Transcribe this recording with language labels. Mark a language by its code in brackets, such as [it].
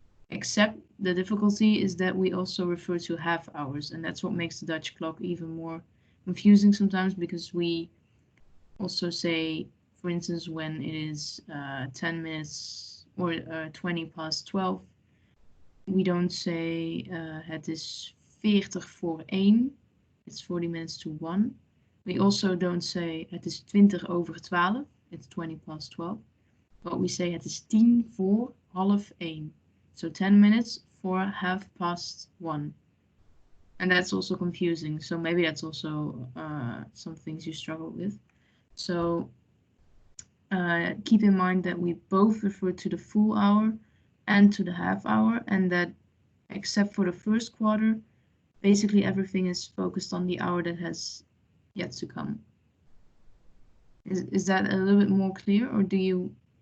[en] Except the difficulty is that we also refer to half hours, and that's what makes the Dutch clock even more confusing sometimes, because we also say, for instance, when it is 10 minutes or 20 past 12, we don't say [nl] het is 40 voor 1, [en] it's 40 minutes to 1. We also don't say [nl] het is 20 over 12, [en] it's 20 past 12. But we say [nl] het is 10 voor half 1. [en] So 10 minutes for 1:30. And that's also confusing. So maybe that's also some things you struggle with. So keep in mind that we both refer to the full hour and to the half hour, and that except for the first quarter, basically everything is focused on the hour that has yet to come. Is that a little bit more clear, or do you